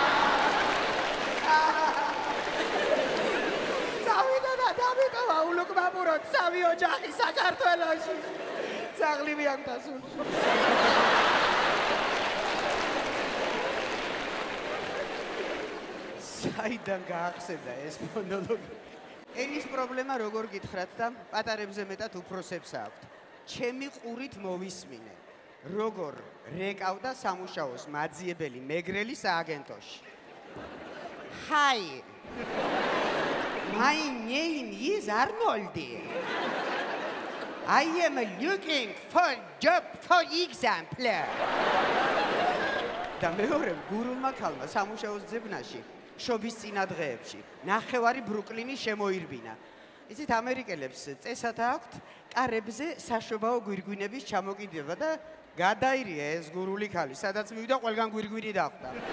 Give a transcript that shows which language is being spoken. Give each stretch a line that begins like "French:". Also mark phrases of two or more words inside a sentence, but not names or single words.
Georgian: წავიდა და დავიტოვა ულუკმამუროდ 3 ოჯახი საქართველოში ძაღლი მიამთა სულში საიდან გაახსენდა ეს მონოლოგი ენის პრობლემა როგორ გითხრათ და პატარებზე მეტად უფროსებს აქვთ. ჩემი ყურით მოვისმინე, როგორ რეკავდა სამუშაოს მაძიებელი მეგრელი სააგენტოში.
English: Hi. My name is Arnold. I am looking for job for example.
Georgian: და მეორე გურულმა ქალმა სამუშაოს ძებნაში შობის წინადღეებში ნახევარი ბრუკლინის შემოირბინა. იცით ამერიკელებს წესად აქვთ კარებზე საშობაო გვირგვინების ჩამოკიდება და გადაირია ეს გურული ქალი, სადაც მივიდა ყველგან გვირგვინი დახვდა.